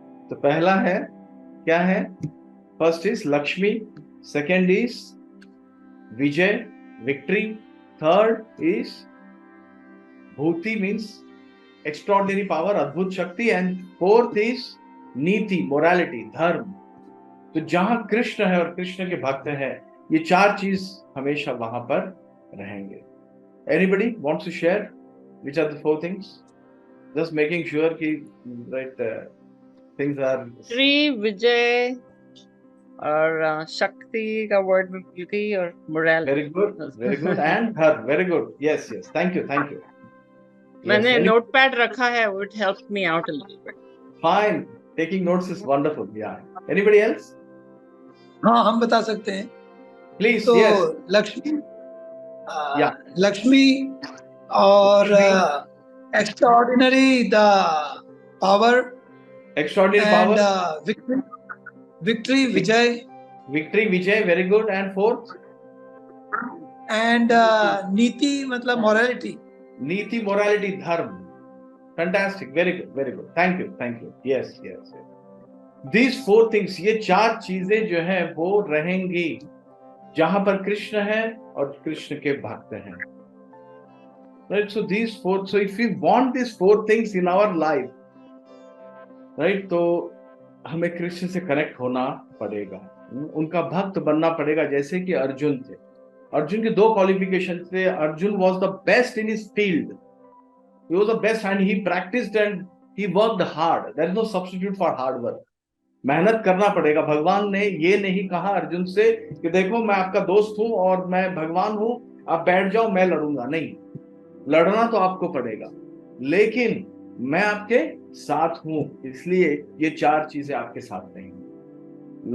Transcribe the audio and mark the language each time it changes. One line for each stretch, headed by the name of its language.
Hindi: तो पहला है, क्या है?
English: First is Lakshmi, second is Vijay, victory, third is Bhuti means extraordinary power, अद्भुत शक्ति, and fourth is Niti, morality, dharma.
Hindi: तो जहां कृष्ण है और कृष्ण के भक्त है, ये चार चीज हमेशा वहां पर रहेंगे।
English: Anybody wants to share which are the four things? Just making sure कि right things are
Hindi: Shri Vijay और शक्ति का वर्ड में भूल गई, और मोरालिटी।
English: very good and dharma, very good, yes, thank you
Hindi: मैंने
English: yes,
Hindi: नोटपैड रखा है, वो
English: it helped me out a little bit. fine, taking notes is wonderful, yeah. Anybody else?
Hindi: हाँ, हम बता सकते हैं
English: Please,
Hindi: तो
English: yes.
Hindi: लक्ष्मी,
English: Yeah. Lakshmi और extraordinary the power, Extraordinary and power, victory Vijay, victory, vijay, very good, and fourth
Hindi: and नीति मतलब morality.
English: Niti, morality, dharma. Fantastic, very good, thank you, yes. These four things,
Hindi: ये चार चीजें जो है वो रहेंगी जहां पर कृष्ण है और कृष्ण के भक्त हैं, right?
English: So these four, so if we want these four things in our life, right,
Hindi: तो हमें कृष्ण से कनेक्ट होना पड़ेगा, उनका भक्त बनना पड़ेगा। जैसे कि अर्जुन थे, अर्जुन के दो क्वालिफिकेशन थे।
English: Arjun was the best in his field, he was the best and he practiced and he worked hard. There is no substitute for hard work.
Hindi: मेहनत करना पड़ेगा। भगवान ने ये नहीं कहा अर्जुन से कि देखो मैं आपका दोस्त हूं और मैं भगवान हूं, आप बैठ जाओ मैं लड़ूंगा। नहीं, लड़ना तो आपको पड़ेगा, लेकिन मैं आपके साथ हूं, इसलिए ये चार चीजें आपके साथ रहेंगी।